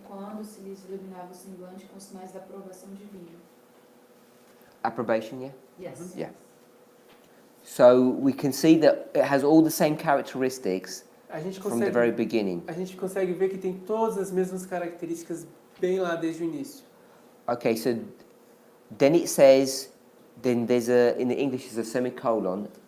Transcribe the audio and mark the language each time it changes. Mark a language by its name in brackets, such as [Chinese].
[Portuguese] Quando se lhes iluminava o semblante com sinais da aprovação divina. [English] approbation, yeah? Yes. Yeah. So we can see that it has all the same characteristics [Portuguese] A gente [English] from the very [Portuguese] consegue, [English] beginning. [Portuguese] a gente consegue ver que tem todas as mesmas características bem lá desde o início. [English] Okay, so then it says, then there's in the English there's a semicolon.